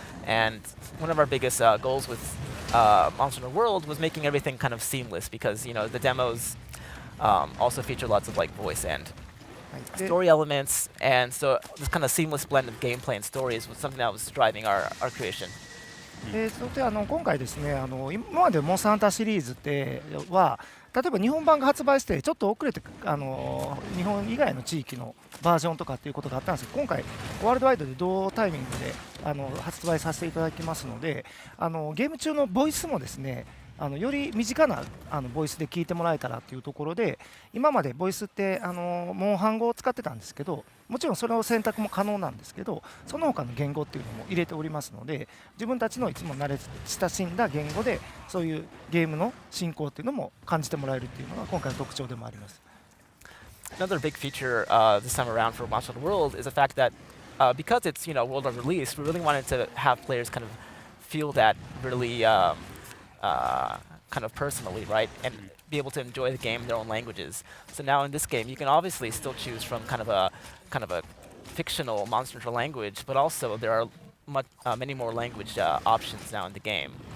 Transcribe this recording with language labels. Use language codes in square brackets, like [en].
[en] And one of our biggest goals with Monster Hunter World was making everything kind of seamless because, the demos also feature lots of voice and で story elements. And so this kind of seamless blend of gameplay and stories was something that was driving our creation. [ja] そして今回ですね今までモンスターハンターシリーズっては例えば日本版が発売してちょっと遅れて日本以外の地域のバージョンとかっていうことがあったんですけど今回ワールドワイドで同タイミングで発売させていただきますのでゲーム中のボイスもですねより身近なボイスで聞いてもらえたらというところで今までボイスってモンハン語を使ってたんですけどもちろんそれを選択も可能なんですけどその他の言語っていうのも入れておりますので自分たちのいつも慣れ親しんだ言語でそういうゲームの進行っていうのも感じてもらえるっていうのが今回の特徴でもあります。 [en] Another big feature this time around for Monster Hunter World is the fact that because it's world of release, we really wanted to have players kind of feel that really kind of personally, right, and be able to enjoy the game in their own languages. So now in this game, you can obviously still choose from kind of a fictional Monster Hunter language, but also there are many more language options now in the game.